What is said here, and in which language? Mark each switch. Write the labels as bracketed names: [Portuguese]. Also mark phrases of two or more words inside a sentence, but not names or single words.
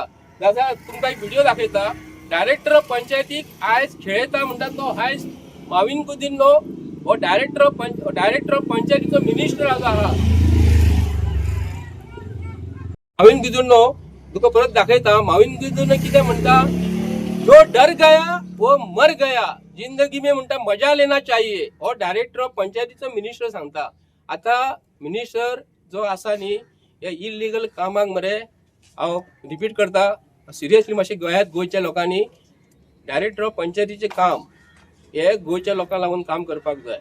[Konkani] जाल्यार तुमकां एक व्हिडिओ दाखयता. [English] director of [Konkani] पंचायतीक आयज खेळता म्हणटा तो आयज मॉविन गुदिन्य हो [English] director of [Konkani] पंचायतीचो मिनिस्टर आहा. मॉविन गुदिन्य तुका परत दाखयता. मॉविन गुदिन्य कितें म्हणटा, [Hindi] जो डर गया वो मर गया, जिंदगी में म्हणटा मजा लेना चाहिए. [Konkani] हो [English] director of [Konkani] पंचायतीचो मिनिस्टर सांगता. आता मिनिस्टर जो आसा न्ही, हे इलिगल कामाक मरे हांव रिपीट करता, सिरियसली मातशें गोंयच्या लोकांनी [English] director of [Konkani] पंचायतीचें काम हे गोंयच्या लोकांक लागून काम करपाक जाय.